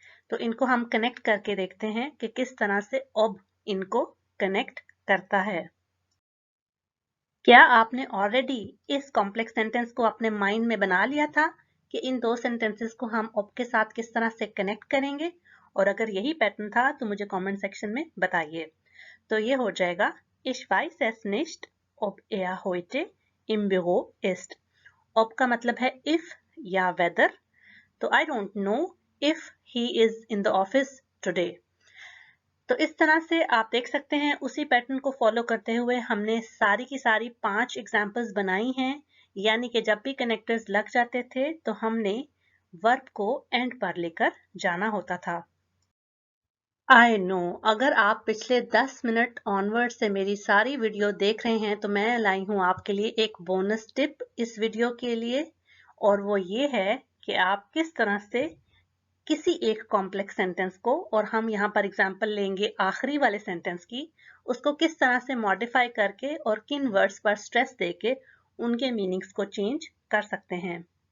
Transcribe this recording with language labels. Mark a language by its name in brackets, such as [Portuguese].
[Hindi] तो इनको हम कनेक्ट करके देखते हैं कि किस तरह से ob इनको कनेक्ट करता है। क्या आपने ऑलरेडी इस कॉम्प्लेक्स सेंटेंस को अपने माइंड में बना लिया था कि इन दो सेंटेंसेस को हम ob के साथ किस तरह से कनेक्ट करेंगे? और अगर यही पैटर्न था तो मुझे कमेंट सेक्शन में बताइए। तो ये हो जाएगा [German] Ich weiß es nicht, ob er heute im Büro ist। [Hindi] ob का मतलब है if या whether। तो [English] I don't know if he is in the office today। [Hindi] तो इस तरह से आप देख सकते हैं उसी पैटर्न को फॉलो करते हुए हमने सारी की सारी 5 एग्जाम्पल्स बनाई हैं, यानी कि जब भी कनेक्टर्स लग जाते थे तो हमने वर्ब को एंड पर लेकर जाना होता था। आई नो, अगर आप पिछले 10 मिनट ऑनवर्ड से मेरी सारी वीडियो देख रहे हैं तो मैं लाई हूं आपके लिए एक बोनस टिप इस वीडियो के लिए, और वो ये है कि आप किस तरह से किसी एक कॉम्प्लेक्स सेंटेंस को, और हम यहाँ पर एग्जांपल लेंगे आखिरी वाले सेंटेंस की, उसको किस तरह से मॉडिफाई करके और किन वर्ड्स पर स्ट्रेस देके उनके मीनिंग्स को चेंज कर सकते हैं।